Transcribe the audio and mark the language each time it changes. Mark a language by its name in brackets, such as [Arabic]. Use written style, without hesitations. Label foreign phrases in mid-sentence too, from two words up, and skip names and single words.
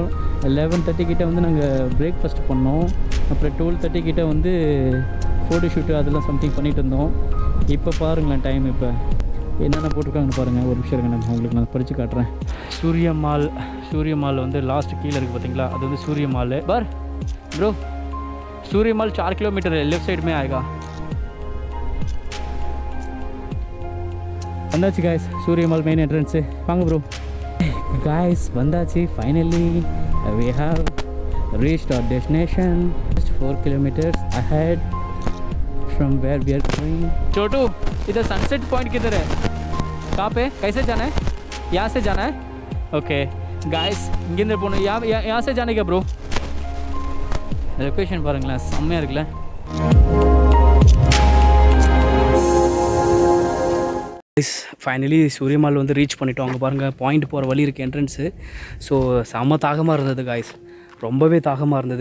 [Tamil] 11:30 கிட்டே வந்து நாங்கள் பிரேக்ஃபாஸ்ட் பண்ணோம். அப்புறம் 12:30 கிட்டே வந்து [English] photo shoot [Tamil] அதெல்லாம் சம்திங் பண்ணிகிட்டு இருந்தோம். இப்போ பாருங்களேன் டைம் இப்போ என்னென்ன போட்டிருக்காங்கன்னு பாருங்கள். ஒரு நிமிஷம் இருங்க, நான் உங்களுக்கு நான் படித்து காட்டுறேன். சூரியமால் வந்து லாஸ்ட் கீழே இருக்குது பார்த்தீங்களா, அது வந்து சூரியமால். பார் ப்ரோ, [Hindi] சூரியமால் 4 [English] kilometer left side [Hindi] में आएगा. [Tamil] வந்தாச்சு காய்ஸ், சூரியமால் [English] main entrance. [Tamil] வாங்க ப்ரோ. காய்ஸ் வந்தாச்சு ஃபைனலி. [English] we have reached our destination just 4 kilometers ahead from where we are going. [Hindi] छोटू, इधर [English] sunset point [Hindi] किधर है? कहाँ पे? कैसे जाना है? यहाँ से जाना है? [English] okay guys, [Tamil] இங்கேருந்து போகணும். [Hindi] यहाँ से जाने का ப்ரோ. [Tamil] லொக்கேஷன் பாருங்களேன், செம்மையாக இருக்குல்ல. ஃபைனலி சூரியமால் வந்து ரீச் பண்ணிட்டோம். அங்கே பாருங்கள் பாயிண்ட் போகிற வழி இருக்குது என்ட்ரன்ஸு. ஸோ செம்ம தாகமாக இருந்தது காய்ஸ், ரொம்பவே தாகமாக இருந்தது.